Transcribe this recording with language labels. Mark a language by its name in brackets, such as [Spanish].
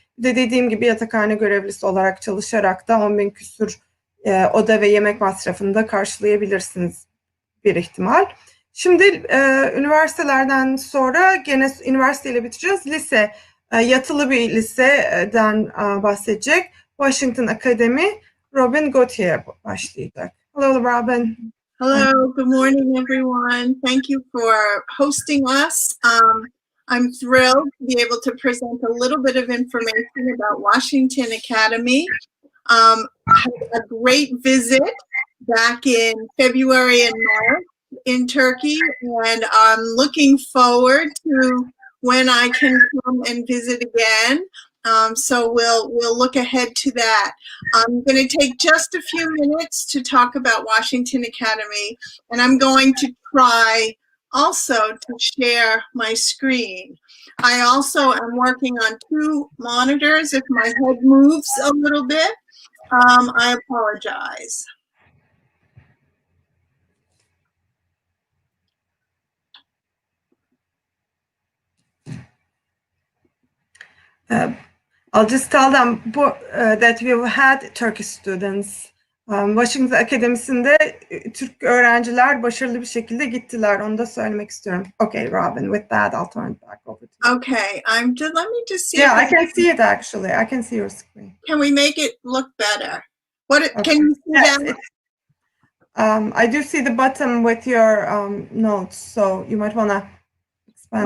[Turkish] Bir de dediğim gibi yatakhane görevlisi olarak çalışarak da 10.000 küsur oda ve yemek masrafını da karşılayabilirsiniz bir ihtimal. Şimdi üniversitelerden sonra gene üniversiteyle bitireceğiz. Lise, yatılı bir liseden bahsedecek. Washington Academy, Robin Gauthier başlayacak. [English] Hello, Robin. Hello, good morning, everyone. Thank you for hosting us. I'm thrilled to be able to present a little bit of information about Washington Academy. I had a great visit back in February and March in Turkey, and I'm looking forward to when I can come and visit again. So we'll look ahead to that. I'm going to take just a few minutes to talk about Washington Academy, and I'm going to try also to share my screen. I also am working on 2 monitors. If my head moves a little bit, I apologize. I'll just tell them that we've had Turkish students. [Turkish] Washington Akademisi'nde Türk öğrenciler başarılı bir şekilde gittiler. Onu da söylemek istiyorum. [English] Okay, Robin, with that, I'll turn it back over to you. Okay, let me just see. Yeah, I can see it actually. I can see your screen. Can we make it look better? Okay. Can you see Yes, that? I do see the button with your notes, so you might want to expand.